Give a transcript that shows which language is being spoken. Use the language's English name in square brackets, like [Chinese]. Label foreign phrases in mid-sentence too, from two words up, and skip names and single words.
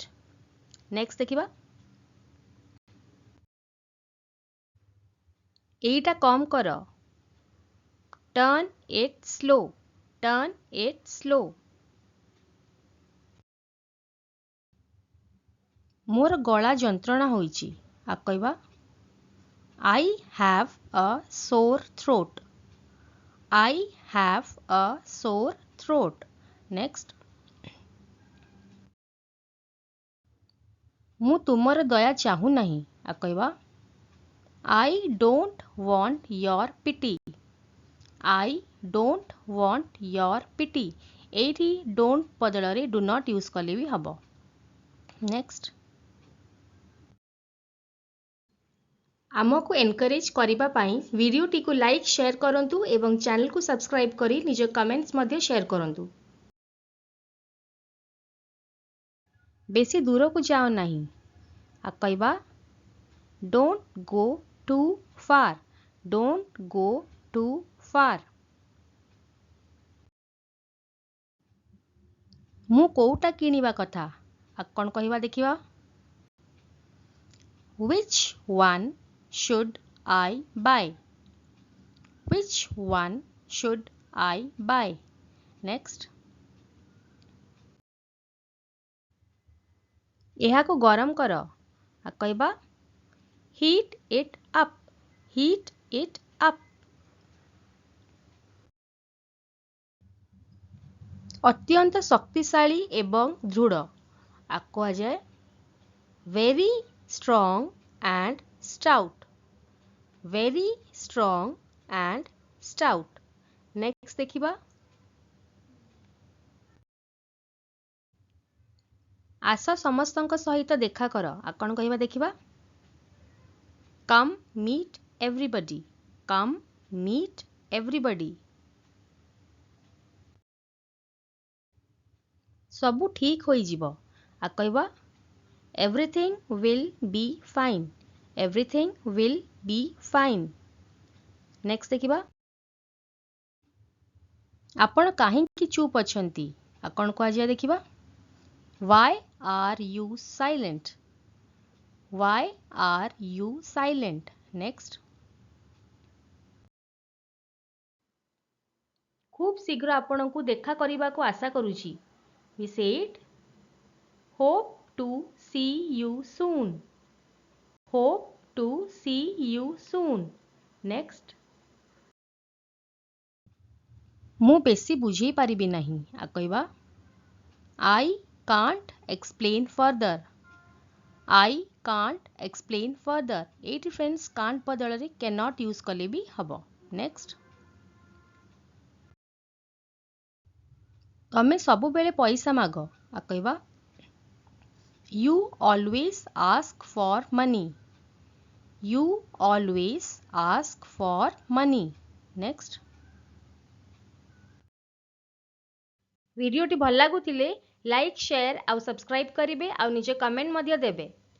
[Odia] ନେକ୍ସଟ ଦେଖିବା, ଏଟା କମ କର। [English] Turn it slow. Turn it slow. [Odia] ମୋର ଗଳା ଯନ୍ତ୍ରଣା ହୋଇଛି। ଆ କହବା? [English] I have a sore throat. I have a sore throat. Next, [Odia] ମୁ ତୁମର ଦୟା ଚାହୁଁ ନାହିଁ। ଆ କହବା? [English] I don't want your pity. I don't want your pity. [Odia] ଏଠି ଡୋଣ୍ଟ ବଦଳ [English] do not use [Odia] କଲେ ବି ହବ। ନେକ୍ସଟ, ଆମକୁ ଏନକରେଜ କରିବା ପାଇଁ ଭିଡିଓ ଟି କୁ [English] like share [Odia] କରନ୍ତୁ ଏବଂ ଚ୍ୟାନେଲ କୁ ସବସ୍କ୍ରାଇବ କରି ନିଜ କମେଣ୍ଟସ ମଧ୍ୟରେ ସେୟାର କରନ୍ତୁ। ବେଶି ଦୂର କୁ ଯାଅ ନାହିଁ। ଆ କହବା? [English] Don't go too far. Don't go too far. [Odia] ମୁ କେଉଁଟା କିଣିବା କଥା। ଆ କୋଣ କହବା ଦେଖିବା? [English] Which one should I buy? Which one should I buy? Next, [Odia] ଏହା କୁ ଗରମ କର। ଆ କହବା? [English] Heat it up. Heat it up. [Odia] ଅତ୍ୟନ୍ତ ଶକ୍ତିଶାଳୀ ଏବଂ ଦୃଢ଼। ଆ କହା ଯାଏ [English] very strong and stout. Very strong and stout. [Odia] Next ଦେଖିବା, ଆସ ସମସ୍ତଙ୍କ ସହିତ ଦେଖା କର। ଆ କୌଣ କହବା ଦେଖିବା? [English] Come meet everybody. Come meet everybody. [Odia] ସବୁ ଠିକ ହୋଇ ଯିବ। ଆ କହବା? [English] Everything will be fine. Everything will be fine. [Odia] Next ଦେଖିବା, ଆପଣ କାହିଁକି ଚୁପ ଅଛନ୍ତି। ଆ କୌଣ କହା ଯାଏ ଦେଖିବା? [English] Why are you silent? Why are you silent? Next, [Odia] ଖୁବ ଶୀଘ୍ର ଆପଣ କୁ ଦେଖା କରନେ କୁ ଆଶା କରୁଛି। [English] We said hope to see you soon. Hope to see you soon. Next, [Odia] ମୁ ବେଶି ବୁଝେ ପାରିବି ନାହିଁ। ଆ କହବା? [English] I can't explain further. I can't explain further. [Odia] ଏଠି ଫ୍ରେଣ୍ଡସ [English] can't [Odia] ବଦଳ ରେ [English] cannot [Odia] ୟୁଜ କଲେ ବି ହବ. ନେକ୍ସଟ, ତମେ ସବୁ ବେଳେ ପଇସା ମାଗ. ଆ କହବା [English] You always ask for money. You always ask for money. Next. [Odia] ଭିଡିଓଟି ଭଲ ଲାଗୁଥିଲେ [English] like share [Odia] ଆଉ ସବସ୍କ୍ରାଇବ କରିବେ ଆଉ ନିଜେ କମେଣ୍ଟ ମଧ୍ୟ ଦେବେ.